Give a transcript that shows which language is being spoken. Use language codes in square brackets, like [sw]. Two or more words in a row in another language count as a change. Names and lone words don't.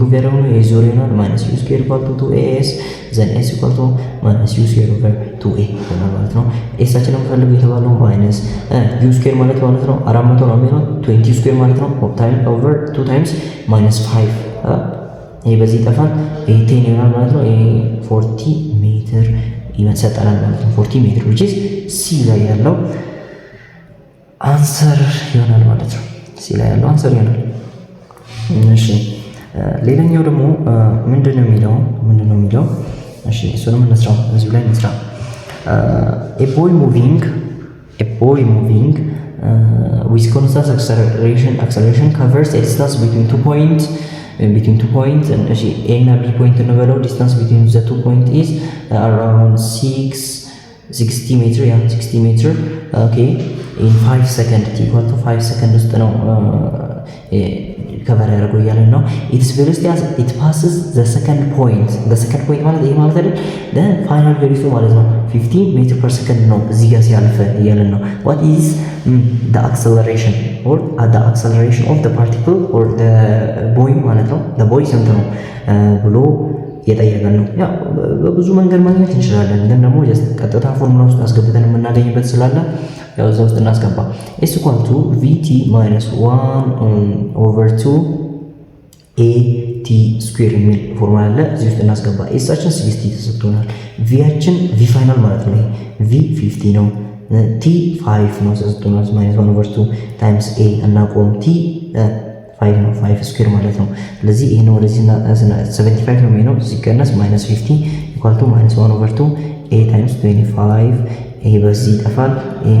[am] ፕሩቭ ያደረግነው። ይሄ ዞር ይሆናል። [en] minus u squared equal to 2s then s equal to minus u squared over 2a [am] ይሆናል ማለት ነው። ኤሳችን የምፈልገው የተባለው [en] minus u squared [am] ማለት ነው 400 ነው የሚሆነው 20 ስኩዌር ማለት ነው [en] time over 2 times minus 5 [am] ይሄ በዚህ ይጠፋል። ይሄ 10 ይሆናል ማለት ነው። ይሄ 40 ሜትር ይመሰጠናል ማለት ነው። 40 ሜትር [en] which is [am] ሲ ላይ ያለው አንሰር ይሆናል ማለት ነው። ሲ ላይ ያለው አንሰር ይሆናል። እሺ ሌላኛው ደግሞ ምንድነው የሚለው እሺ እሱንም እንስራው። እዚሁ ላይ እንስራ። [en] a boy moving with constant acceleration covers a distance between 2 points and A እና B point እንበለው distance between the 2 points is around 60 meter 60 meter okay in 5 seconds equal to 5 seconds [am] ውስጥ ነው ከቨር ያደርገው እያለን ነው። [en] its velocity as it passes the second point [am] ማለት ይሄ ማለት አይደል [en] then final velocity [am] ማለት ነው [en] 50 meter per second [am] ነው እዚህ ጋር ሲያልፍ እያለን ነው። [en] what is the acceleration of the particle or the boy [am] ማለት ነው [en] the boy [am] ስንት ነው ብሎ እየጠየቀን ነው። ያው በብዙ መንገድ ማግኘት እንችላለን፣ ግን ደግሞ ቀጥታ ፎርሙላ ውስጥ አስገብተን የምናገኝበት ስላለ ያው እዛ ውስጥ እናስገባ። [en] s equal to vt minus 1 over 2 at t squared [am] የሚል ፎርሙላ አለ እዚህ ውስጥ እናስገባ። ኤሳችን 60 ተሰጥቶናል። ቪያችን [en] v final [am] ማለት ነው። ቪ 50 ነው። ቲ 5 ነው ተሰጥቶናል። -1/2 [en] times a [am] እናቆም። ቲ 5 ነው 5 ስኩዌር ማለት ነው። ስለዚህ ይሄን ወደዚህ 75 ነው የሚሆነው ሲቀነስ -50 [en] equal to -1/2 a times 25 [am] ይሄ በዚህ ይጠፋል። ይሄን